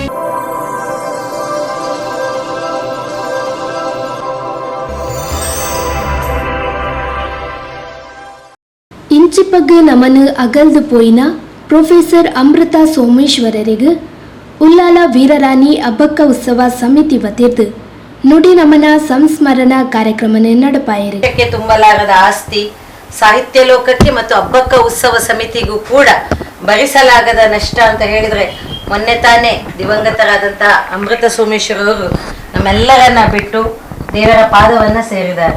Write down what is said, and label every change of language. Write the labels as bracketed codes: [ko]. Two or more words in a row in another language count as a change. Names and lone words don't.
[tcy] ಇಂಚಿಪಗ್ಗು ನಮನು ಅಗಲ್ದು ಪೋಯಿನ ಪ್ರೊಫೆಸರ್ ಅಮೃತ ಸೋಮೇಶ್ವರರಿಗೆ ಉಲ್ಲಾಲ ವೀರರಾಣಿ ಅಬ್ಬಕ್ಕ ಉತ್ಸವ ಸಮಿತಿ ವತಿರ್ದು ನುಡಿ ನಮನ ಸಂಸ್ಮರಣಾ ಕಾರ್ಯಕ್ರಮ ನಡೆಪಾಯಿರಿ. [kn] ತುಂಬಲಾರದ ಆಸ್ತಿ ಸಾಹಿತ್ಯ ಲೋಕಕ್ಕೆ ಮತ್ತು ಅಬ್ಬಕ್ಕ ಉತ್ಸವ ಸಮಿತಿಗೂ ಕೂಡ ಭರಿಸಲಾಗದ ನಷ್ಟ ಅಂತ ಹೇಳಿದ್ರೆ, ಮೊನ್ನೆ ತಾನೇ ದಿವಂಗತರಾದಂತಹ ಅಮೃತ ಸೋಮೇಶ್ವರವರು ನಮ್ಮೆಲ್ಲರನ್ನ ಬಿಟ್ಟು ದೇವರ ಪಾದವನ್ನ ಸೇರಿದ್ದಾರೆ.